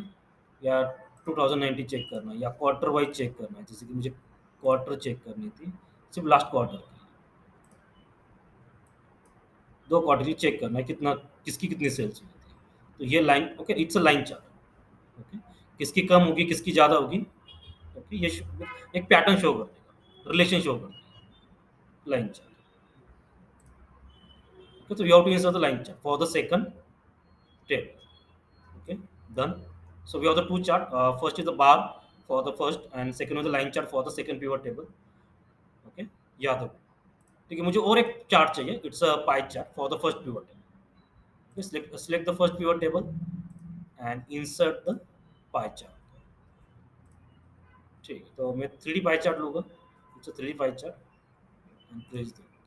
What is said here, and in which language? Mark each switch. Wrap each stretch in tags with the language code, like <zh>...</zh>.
<hi>Okay, या 2019 check करना है या क्वार्टर वाइज चेक करना है, जैसे कि मुझे क्वार्टर चेक करनी थी, सिर्फ लास्ट क्वार्टर की, दो क्वार्टर की चेक करना है कितना, किसकी कितनी सेल्स हुई थी। तो ये line, okay,</hi> <en>It's a line chart.</en> <hi>Okay, किसकी कम होगी किसकी ज़्यादा होगी, ओके, ये एक पैटर्न शो कर देगा, रिलेशन शो कर देगा, line chart.</hi> <en>Okay, so you have to insert the line chart for the second table. Okay, done. So we have the two chart. First is the bar for the first, and second is the line chart for the second pivot table. Okay, yeah.</en> <hi>ठीक है, मुझे और एक chart चाहिए,</hi> <en>It's a pie chart for the first pivot table. select the first pivot table and insert the pie chart।</en> <hi>ठीक है, तो मैं 3D पाई चार्ट लूँगा,</hi> <en>It's a 3D pie chart and place the.</en>